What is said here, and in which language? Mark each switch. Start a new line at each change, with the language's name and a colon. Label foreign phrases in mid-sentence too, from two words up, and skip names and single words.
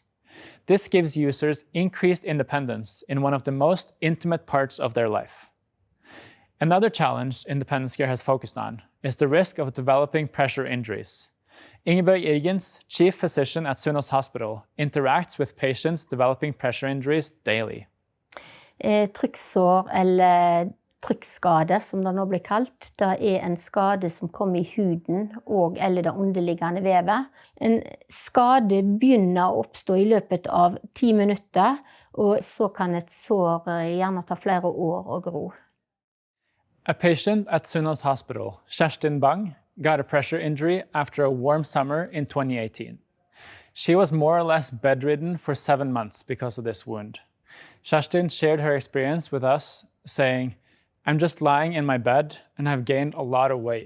English: This gives users increased independence in one of the most intimate parts of their life. Another challenge Independence Gear has focused on is the risk of developing pressure injuries. Ingebjørg Irgens, chief physician at Sunnaas Hospital, interacts with patients developing pressure injuries daily.
Norwegian: Trykksår, eller trykkskade som det nå blir kalt, det er en skade som kommer i huden og eller det underliggende vevet. En skade begynner å oppstå i løpet av 10 minutter, og så kan et sår gjerne ta flere år å gro.
English: A patient at Sunnaas Hospital, Kjerstin Bang, got a pressure injury after a warm summer in 2018. She was more or less bedridden for 7 months because of this wound. Kerstin shared her experience with us, saying, "I'm just lying in my bed and I've gained a lot of weight.